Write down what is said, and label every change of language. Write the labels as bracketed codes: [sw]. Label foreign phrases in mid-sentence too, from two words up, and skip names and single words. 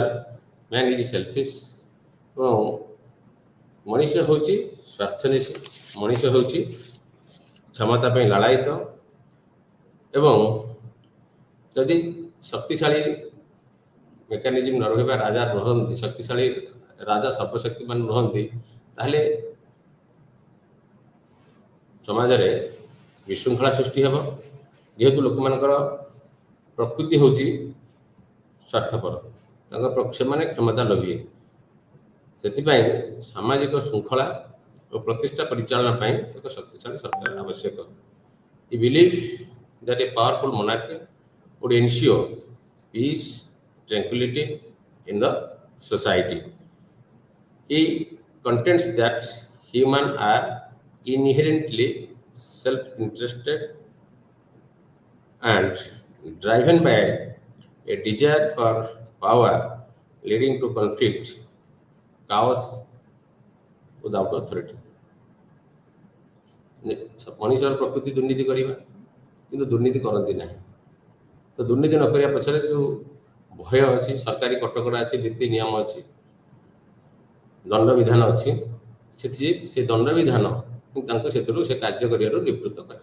[en] man is selfish [or] ଏବଂ ମଣିଷ ହେଉଛି ସ୍ୱାର୍ଥନ୍ୱେଷୀ ମଣିଷ ହେଉଛି କ୍ଷମତା ପାଇଁ ଲାଳାୟିତ ଏବଂ ଯଦି ଶକ୍ତିଶାଳୀ ମେକାନିଜିମ୍ ନ ରହିବା ରାଜା ରହନ୍ତି ଶକ୍ତିଶାଳୀ ରାଜା ସର୍ବଶକ୍ତିମାନ ରହନ୍ତି ତାହେଲେ ସମାଜରେ ବିଶୃଙ୍ଖଳା ସୃଷ୍ଟି ହେବ। ଯେହେତୁ ଲୋକମାନଙ୍କର ପ୍ରକୃତି ହେଉଛି ସ୍ୱାର୍ଥପର ସେମାନେ କ୍ଷମତା ଲୋଭୀ ସେଥିପାଇଁ ସାମାଜିକ ଶୃଙ୍ଖଳା ଓ ପ୍ରତିଷ୍ଠା ପରିଚାଳନା ପାଇଁ ଏକ ଶକ୍ତିଶାଳୀ ସରକାର ଆବଶ୍ୟକ। [en] He believed that a powerful monarchy would ensure peace, tranquility in the society. He contends that humans are inherently self-interested and driven by a desire for power leading to conflict, chaos without authority. [or] ମଣିଷର ପ୍ରକୃତି ଦୁର୍ନୀତି କରିବା କିନ୍ତୁ ଦୁର୍ନୀତି କରନ୍ତି ନାହିଁ। ତ ଦୁର୍ନୀତି ନ କରିବା ପଛରେ ଯେଉଁ ଭୟ ଅଛି ସରକାରୀ କଟକଣା ଅଛି ନୀତି ନିୟମ ଅଛି ଦଣ୍ଡବିଧାନ ଅଛି ସେ ଦଣ୍ଡବିଧାନ ତାଙ୍କୁ ସେଥିରୁ ସେ କାର୍ଯ୍ୟ କରିବାରୁ ନିବୃତ୍ତ କରେ।